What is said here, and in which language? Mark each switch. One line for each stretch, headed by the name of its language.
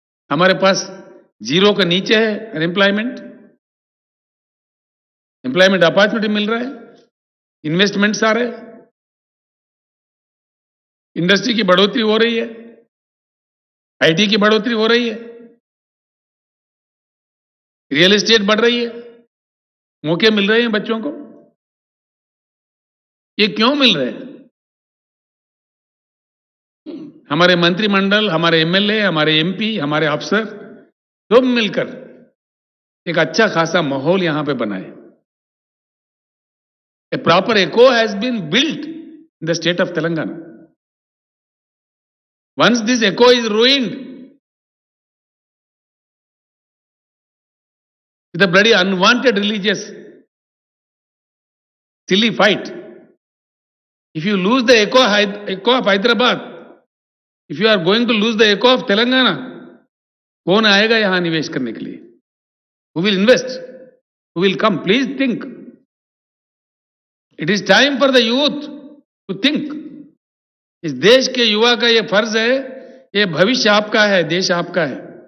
Hindi: हमारे पास जीरो के नीचे है अनएम्प्लॉयमेंट, एम्प्लॉयमेंट अपॉर्चुनिटी मिल रहा है, इन्वेस्टमेंट्स आ रहे हैं, इंडस्ट्री की बढ़ोतरी हो रही है, आईटी की बढ़ोतरी हो रही है, रियल एस्टेट बढ़ रही है, मौके मिल रहे हैं बच्चों को. ये क्यों मिल रहे हैं? हमारे मंत्रिमंडल, हमारे एमएलए, हमारे एमपी, हमारे अफसर सब मिलकर एक अच्छा खासा माहौल यहां पे बनाए.
English: A proper echo has been built in the state of Telangana. Once this echo is ruined, with a bloody unwanted religious silly fight, if you lose the echo of Hyderabad, if you are going to lose the echo of Telangana,
Hindi: कौन आएगा यहां निवेश करने के लिए?
English: Who will invest? Who will come? Please think. It is time for the youth to think.
Hindi: इस देश के युवा का ये फर्ज है, ये भविष्य आपका है, देश आपका है.